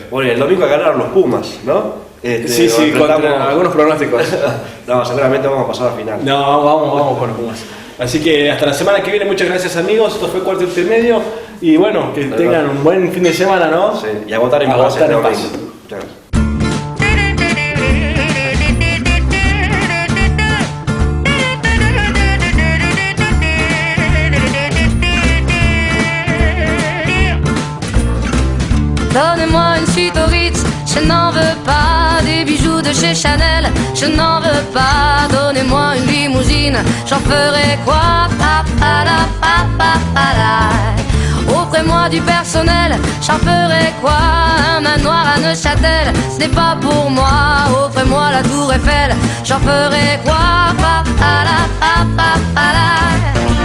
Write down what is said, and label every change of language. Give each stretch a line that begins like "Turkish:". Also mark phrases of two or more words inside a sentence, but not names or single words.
Spanish: Bueno, y el domingo ganaron los Pumas, ¿no? Sí, contra algunos pronósticos. No, seguramente vamos a pasar a final. No, vamos con los Pumas. Así que hasta la semana que viene, muchas gracias amigos. Esto fue Cuarto Intermedio. Y bueno, que tengan un buen fin de semana, ¿no? Sí, y a votar en paz. votar en paz. Muchas gracias.
French: Donnez-moi une suite au Ritz, je n'en veux pas. Des bijoux de chez Chanel, je n'en veux pas. Donnez-moi une limousine, j'en ferai quoi? Pa, pa, la, pa, pa, pa, la. Offrez-moi du personnel, j'en ferai quoi? Un manoir à Neuchâtel, ce n'est pas pour moi. Offrez-moi la tour Eiffel, j'en ferai quoi? Pa, pa, la, pa, pa, pa, la.